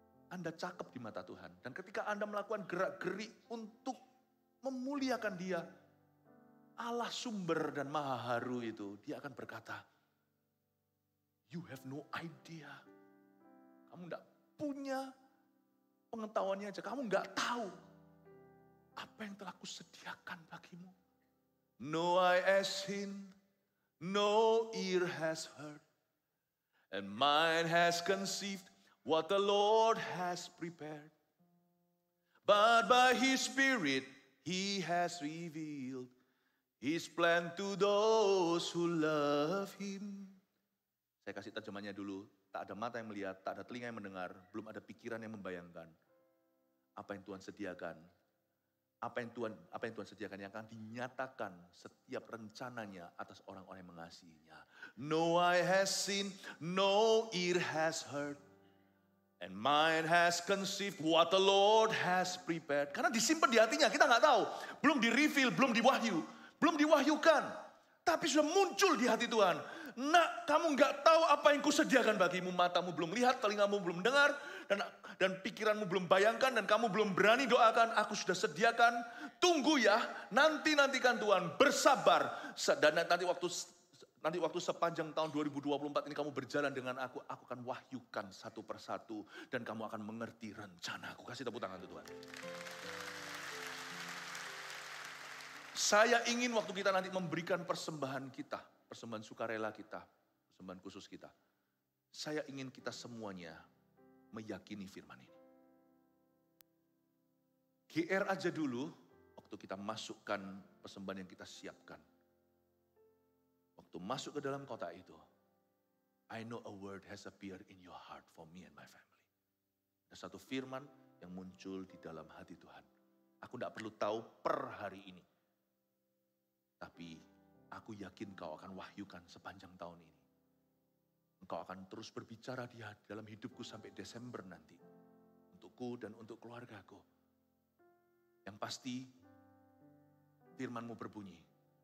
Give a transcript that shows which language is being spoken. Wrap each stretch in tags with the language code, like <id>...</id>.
<id>Anda cakep di mata Tuhan. Dan ketika Anda melakukan gerak-gerik untuk memuliakan dia, Allah sumber dan maha haru itu, dia akan berkata,</id> <en>you have no idea.</en> <id>Kamu tidak punya pengetahuannya aja, kamu nggak tahu apa yang telah kusediakan bagimu.</id> <en>No eye has seen, no ear has heard, and mind has conceived what the Lord has prepared. But by His Spirit, He has revealed His plan to those who love Him.</en> <id>Saya kasih terjemahnya dulu. Tak ada mata yang melihat, tak ada telinga yang mendengar, belum ada pikiran yang membayangkan apa yang Tuhan sediakan. Apa yang Tuhan sediakan yang akan dinyatakan setiap rencananya atas orang-orang yang mengasihinya.</id> <en>No eye has seen, no ear has heard, and mind has conceived what the Lord has prepared.</en> <id>Karena disimpan di hatinya, kita nggak tahu. Belum di-reveal, belum diwahyu. belum diwahyukan, tapi sudah muncul di hati Tuhan. Nak, kamu nggak tahu apa yang kusediakan bagimu. Matamu belum lihat, telingamu belum dengar, dan pikiranmu belum bayangkan, dan kamu belum berani doakan. Aku sudah sediakan. Tunggu ya, nantikan Tuhan, bersabar. Dan nanti waktu sepanjang tahun 2024 ini kamu berjalan dengan aku akan wahyukan satu persatu, dan kamu akan mengerti rencana aku. Kasih tepuk tangan untuk Tuhan. Saya ingin waktu kita nanti memberikan persembahan kita, persembahan sukarela kita, persembahan khusus kita. Saya ingin kita semuanya meyakini firman ini. GR aja dulu, waktu kita masukkan persembahan yang kita siapkan. Waktu masuk ke dalam kota itu,</id> <en>I know a word has appeared in your heart for me and my family.</en> <id>Ada satu firman yang muncul di dalam hati Tuhan. Aku tidak perlu tahu per hari ini. Tapi aku yakin kau akan wahyukan sepanjang tahun ini. Engkau akan terus berbicara di dalam hidupku sampai Desember nanti. Untukku dan untuk keluargaku. Yang pasti firman-Mu berbunyi.</id>